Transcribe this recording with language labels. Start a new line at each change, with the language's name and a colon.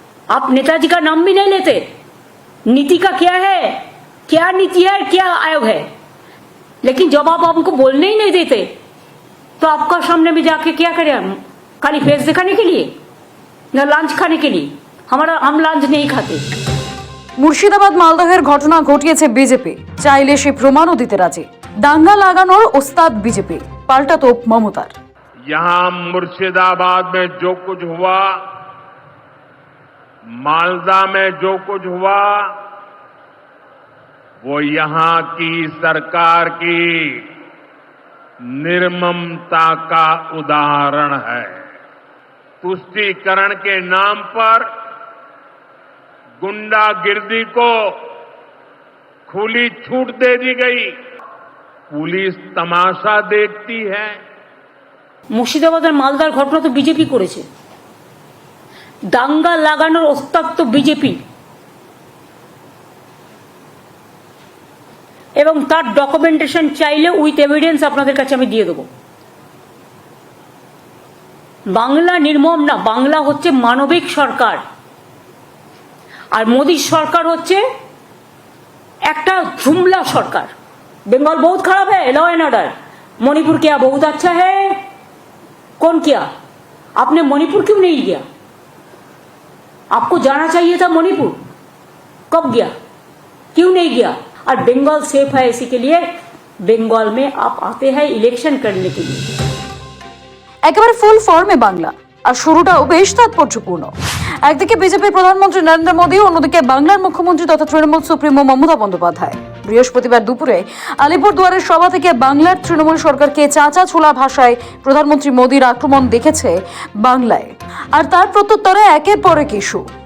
Hindi: आप नेताजी का नाम भी नहीं लेते। नीति का क्या है, क्या नीति है, क्या आयोग है, लेकिन जब आप हमको बोलने ही नहीं देते तो आपका सामने में जाके क्या करें? खाली फेस दिखाने के लिए ना लंच खाने के लिए? हम लंच नहीं खाते।
Bangla: মুর্শিদাবাদ মালদহের ঘটনা ঘটিয়েছে বিজেপি, চাইলে সে প্রমাণও দিতে রাজি। দাঙ্গা লাগানোর ওস্তাদ বিজেপি, পাল্টা তোপ মমতার।
Hindi: यहां मुर्शिदाबाद में जो कुछ हुआ, मालदा में जो कुछ हुआ, वो यहां की सरकार की निर्ममता का उदाहरण है। तुष्टीकरण के नाम पर गुंडागिर्दी को खुली छूट दे दी गई। पुलिस तमाशा देखती है।
Bangla: মুর্শিদাবাদের মালদার ঘটনা তো বিজেপি করেছে, দাঙ্গা লাগানোর ওস্তাদ তো বিজেপি, এবং তার ডকুমেন্টেশন চাইলে উইথ এভিডেন্স আপনাদের কাছে আমি দিয়ে দেবো। বাংলা নির্মম না, বাংলা হচ্ছে মানবিক সরকার, আর মোদী সরকার হচ্ছে একটা ঝুমলা সরকার।
Hindi: बंगाल बहुत खराब है, लॉ एंड ऑर्डर। मणिपुर क्या बहुत अच्छा है? कौन किया? आपने मणिपुर क्यों नहीं गया? आपको जाना चाहिए था मणिपुर, कब गया, क्यों नहीं गया? और बंगाल सेफ है, इसी के लिए बंगाल में आप आते हैं इलेक्शन करने के लिए।
Bangla: একেবারে ফুল ফর্মে বাংলা, আর শুরুটাও বেশ তাৎপর্যপূর্ণ। একদিকে বিজেপির প্রধানমন্ত্রী নরেন্দ্র মোদী, অন্যদিকে বাংলার মুখ্যমন্ত্রী তথা তৃণমূল সুপ্রিমো মমতা বন্দ্যোপাধ্যায়। বৃহস্পতিবার দুপুরে আলিপুরদুয়ারের সভা থেকে বাংলার তৃণমূল সরকারকে চাঁচা ছোলা ভাষায় প্রধানমন্ত্রী মোদীর আক্রমণ দেখেছে বাংলায়, আর তার প্রত্যুত্তরে একের পর এক ইস্যু।